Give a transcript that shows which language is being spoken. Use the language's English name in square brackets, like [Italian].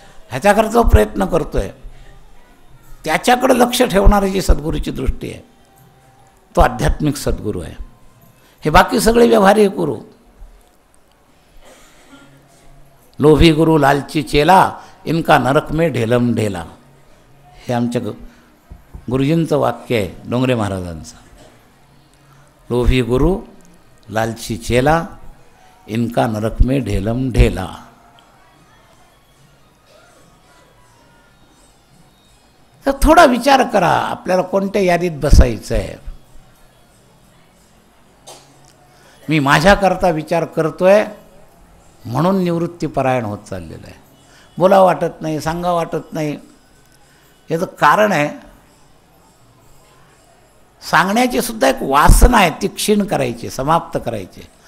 [Marathi] ह्याच्याकरता जो प्रयत्न करतो आहे त्याच्याकडे लक्ष ठेवणारी जी सद्गुरूची दृष्टी आहे तो आध्यात्मिक सद्गुरू आहे. हे बाकी सगळे व्यवहारिक गुरु, [Hindi] लोभी गुरु लालची चेला, इनका नरक में ढेलम ढेला, [Marathi] हे आमच्या गुरुजींचं वाक्य आहे डोंगरे महाराजांचं. [Hindi] लोभी गुरु लालची चेला, इनका नरक में ढेलम ढेला. [Marathi] तर थोडा विचार करा आपल्याला कोणत्या यादीत बसायचं आहे. मी माझ्याकरता विचार करतोय म्हणून निवृत्तीपरायण होत चाललेलं आहे. बोला वाटत नाही, सांगा वाटत नाही. याचं कारण आहे सांगण्याची सुद्धा एक वासना आहे, ती क्षीण करायची, समाप्त करायची.